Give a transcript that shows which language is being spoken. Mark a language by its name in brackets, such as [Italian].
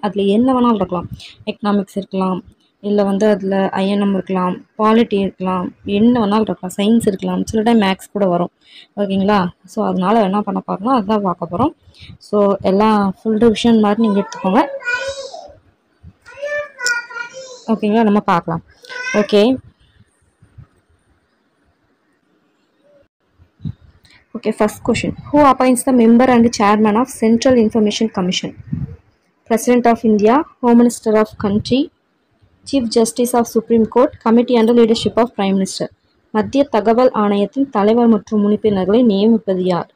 [Tamil] அதில் என்ன வேணாலும் இருக்கலாம். எக்கனாமிக்ஸ் இருக்கலாம், இல்லை வந்து அதில் ஐஎன்எம் இருக்கலாம், பாலிட்டி இருக்கலாம், என்ன வேணாலும் இருக்கலாம், சயின்ஸ் இருக்கலாம், சில டைம் மேக்ஸ் கூட வரும். ஓகேங்களா? ஸோ அதனால் என்ன பண்ண போகிறோம்னா அதுதான் பார்க்க போகிறோம். ஸோ எல்லாம் ஃபுல் ரிவிஷன் மாதிரி நீங்கள் எடுத்துக்கோங்க. ஓகேங்களா? நம்ம பார்க்கலாம். [English] Okay, first question. Who appoints the member and chairman of Central Information Commission? President of India, Home Minister of Country, Chief Justice of Supreme Court, Committee under leadership of Prime Minister. [Tamil] மத்திய தகவல் ஆணையத்தின் தலைவர் மற்றும் உறுப்பினர்களை நியமிப்பது யார்?